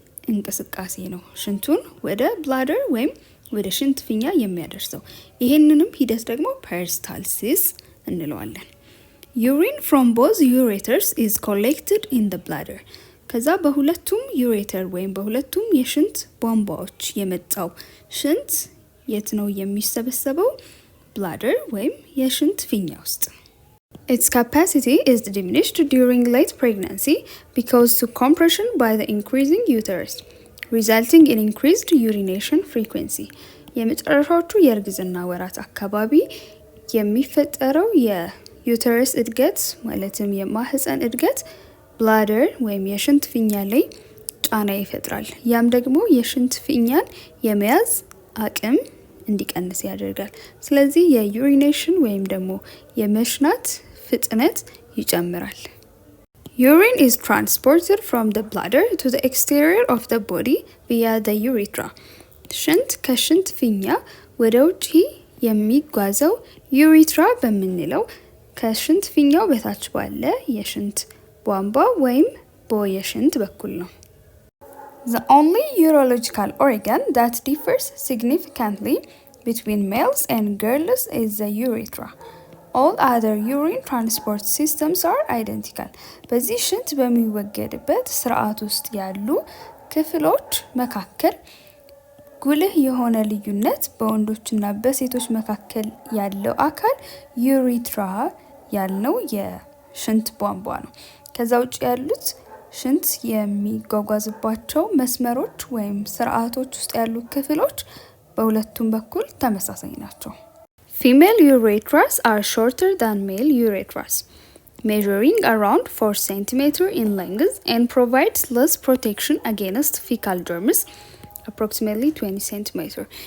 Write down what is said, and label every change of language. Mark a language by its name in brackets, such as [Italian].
[Amharic] እንቅስቃሴ ነው ሽንቱን ወደ ብላደር ወይም ወደ ሽንት ፊኛ የሚያደርሰው። ይሄንንም ሂደት ደግሞ ፐሪስታልሲስ እንለዋለን። [English] ዩሪን ፍሮም ቦዝ ዩሬተርስ ኢዝ ኮሌክትድ ኢን ዘ ብላደር። [Amharic] ከዛ በሁለቱም ዩሬተር ወይም በሁለቱም የሽንት ቧንቧዎች የመጣው ሽንት የት ነው የሚሰበሰበው? ብላደር ወይም የሽንት ፊኛ ውስጥ። [English] Its capacity is diminished during late pregnancy because to compression by the increasing uterus, resulting in increased urination frequency. [Amharic] የመጨረሻዎቹ የእርግዝና ወራት አካባቢ የሚፈጠረው የዩተረስ እድገት ማለትም የማህፀን እድገት ብላደር ወይም የሽንት ፊኛ ላይ ጫና ይፈጥራል። ያም ደግሞ የሽንት ፊኛን የመያዝ አቅም እንዲቀንስ ያደርጋል። ስለዚህ የዩሪኔሽን ወይም ደግሞ የመሽናት ፍጥነት ይጨምራል። [English] Urine is transported from the bladder to the exterior of the body via the urethra. [Amharic] ሽንት ከሽንት ፊኛ ወደ ውጪ የሚጓዘው ዩሪትራ በምንለው ከሽንት ፊኛው በታች ባለ የሽንት ቧንቧ ወይም በየሽንት በኩል ነው። [English] The only urological organ that differs significantly between males and girls is the urethra. All other urine transport systems are identical. [Amharic] በዚህ ሽንት በሚወገድበት ስርዓት ውስጥ ያሉ ክፍሎች መካከል ጉልህ የሆነ ልዩነት በወንዶችና በሴቶች መካከል ያለው አካል ዩሪትራ ያልነው የሽንት ቧንቧ ነው። ከዛ ውጭ ያሉት ሽንት የሚጓጓዝባቸው መስመሮች ወይም ስርዓቶች ውስጥ ያሉ ክፍሎች በሁለቱም በኩል ተመሳሳይ ናቸው። [English] Female urethras are shorter than male urethras, measuring around 4 cm in length and provides less protection against fecal germs, approximately 20 cm.